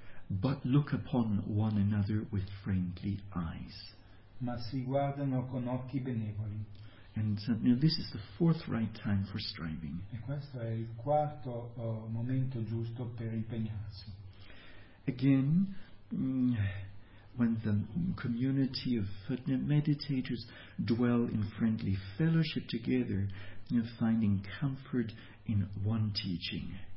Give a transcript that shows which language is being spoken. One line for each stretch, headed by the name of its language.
English: But look upon one another with friendly eyes.
Italian: Ma si guardano con occhi benevoli.
English: And this is the fourth right time for striving.
Italian: E questo è il quarto momento giusto per impegnarsi.
English: Again, when the community of meditators dwell in friendly fellowship together, finding comfort in one teaching.